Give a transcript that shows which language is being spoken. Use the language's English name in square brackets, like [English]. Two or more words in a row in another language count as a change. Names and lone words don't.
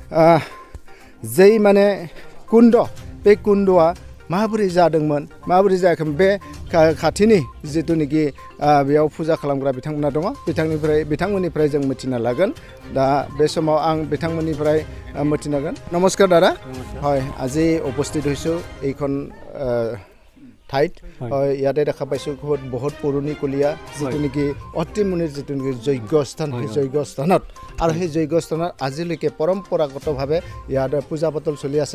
[Bodo] जै माने कुन्ड बे कुन्दआ माबोरै जादोंमोन माबोरै जायाखैमोन बे खाथिनि जितुनिखि बेयाव फुजा खालामग्रा बिथांमोना दङ बिथांमोननिफ्राय जों मिथिना लागोन दा बे समाव आं बिथांमोननिफ्राय मिथिनांगोन नमस्कार दादा [Assamese] হয় আজি উপস্থিত হৈছোঁ এইখন ঠাইত ইয়াতে দেখা পাইছোঁ বহুত পুৰণিকলীয়া যিটো নেকি অত্ৰিমুনিৰ যিটো নেকি যজ্ঞস্থান সেই যজ্ঞস্থানত আৰু সেই যজ্ঞস্থানত আজিলৈকে পৰম্পৰাগতভাৱে ইয়াত পূজা পাতল চলি আছে